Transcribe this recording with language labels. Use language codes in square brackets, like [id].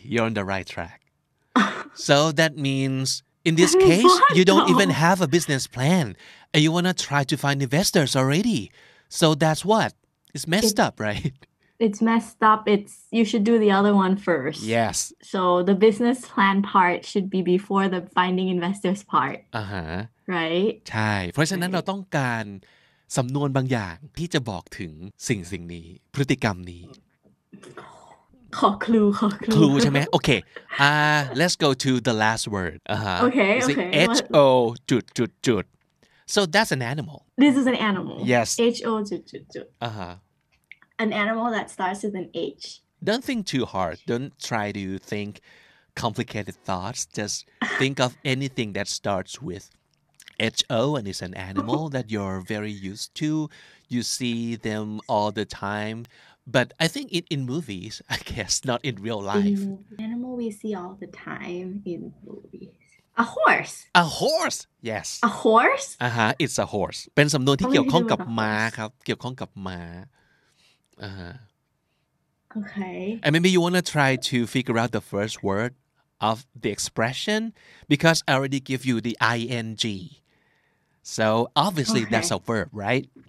[en] You're on the right track. So that means in this case, you don't even have a business plan and you want to try to find investors already. So that's what? It's messed up, right? It's messed up. You should do the other one first. Yes. So the business plan part should be before the finding investors part. Right? [th] ใช่เพราะฉะนั้นเราต้องการสำนวนบางอย่างที่จะบอกถึงสิ่งนี้พฤติกรรมนี้ ขอคลู ใช่ไหม [en] Okay. Let's go to the last word. Okay. H-O [th] จุด [en] So that's an animal. This is an animal. Yes. H-O [th] จุด [en] An animal that starts with an H. Don't think too hard. Don't try to think complicated thoughts. Just think of anything that starts with H-O and is an animal that you're very used to. You see them all the time. But I think in movies, I guess, not in real life. Animal we see all the time in movies. A horse. A horse. Yes. A horse? It's a horse. [th] เป็นสำนวนที่เกี่ยวข้องกับม้าครับเกี่ยวข้องกับม้า [en] Okay. And maybe you want to try to figure out the first word of the expression because I already give you the ing. So obviously that's a verb, right?